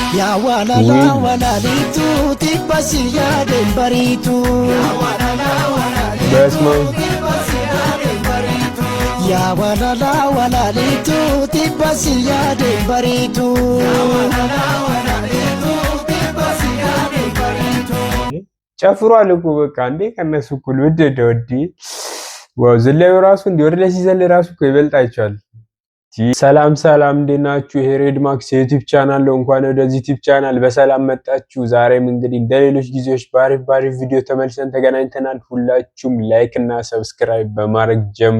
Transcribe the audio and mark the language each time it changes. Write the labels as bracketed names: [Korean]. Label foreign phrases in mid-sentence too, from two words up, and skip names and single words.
[Wolaytta] Ya walala walalitu tibasiya dembaritu. Ya walala walalitu tibasiya dembaritu. [Amharic] ጨፍሯል እኮ በቃ እንዴ ከነሱ እኩል ወደደ ዋው ዘለው ራሱ እንዴ ወደ ላይ ሲዘል ራሱ እኮ ይበልጣቸዋል። ሰላም ሰላም እንዴት ናችሁ? ይሄ ሬድ ማክስ የዩቲዩብ ቻናል ነው። እንኳን ወደዚህ [English] YouTube channel [Amharic] በሰላም መጣችሁ። ዛሬም እንግዲህ እንደሌሎች ጊዜዎች ባሪፍ ቪዲዮ ተመልሰን ተገናኝተናል። ሁላችሁም ላይክ እና ሰብስክራይብ በማድረግ ጀምሩ።